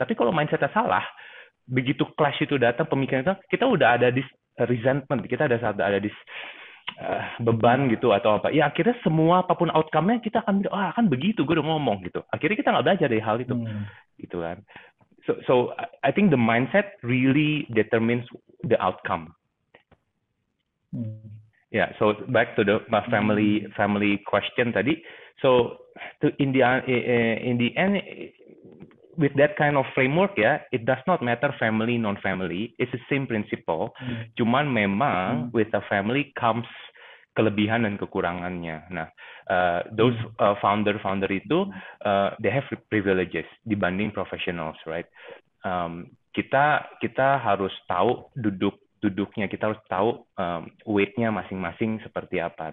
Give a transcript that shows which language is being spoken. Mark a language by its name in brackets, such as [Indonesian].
[Indonesian] Tapi kalau mindsetnya salah, begitu clash itu datang, pemikiran itu, kita udah ada [English] this resentment, [Indonesian] kita ada this beban gitu atau apa. Ya akhirnya semua apapun outcome-nya kita akan bilang, kan begitu, gue udah ngomong gitu. Akhirnya kita nggak belajar dari hal itu, gitu kan. [English] So I think the mindset really determines the outcome. Yeah, so back to the family question tadi. So in the end, with that kind of framework ya, it does not matter family non-family, it's the same principle. [Indonesian] Cuman memang [English] with a family comes [Indonesian] kelebihan dan kekurangannya. [English] Nah, those founder itu they have privileges dibanding professionals, right? [Indonesian] Kita harus tahu duduknya, kita harus tahu weight-nya masing-masing seperti apa.